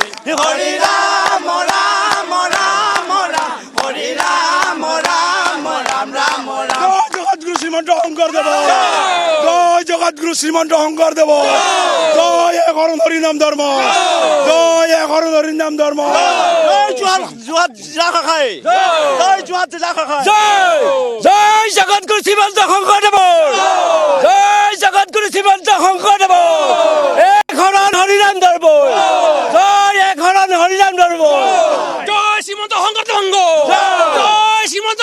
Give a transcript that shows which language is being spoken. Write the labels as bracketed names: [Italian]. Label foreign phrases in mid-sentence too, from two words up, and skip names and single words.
[Assamese] হরি রাম রাম রাম রাম হরি রাম রাম রাম রাম রাম জয় জগৎগুরু শ্রীমন্ত শঙ্কর দেব জয় জগৎগুরু শ্রীমন্ত শঙ্কর দেব জয় এখন হরিনাম ধর্ম জয় এখন হরিনাম ধর্ম জয় জিলা খাই জয় জিলা খাই জয় জয় জগৎগুরু শ্রীমন্ত শঙ্কৰদেৱ জয় জগৎগুরু শ্রীমন্ত শঙ্কৰদেৱ এখন হৰিনাম ধৰ্ম জয় এখন হৰিনাম ধৰ্ম জয় শ্রীমন্ত শঙ্কৰদেৱ জয়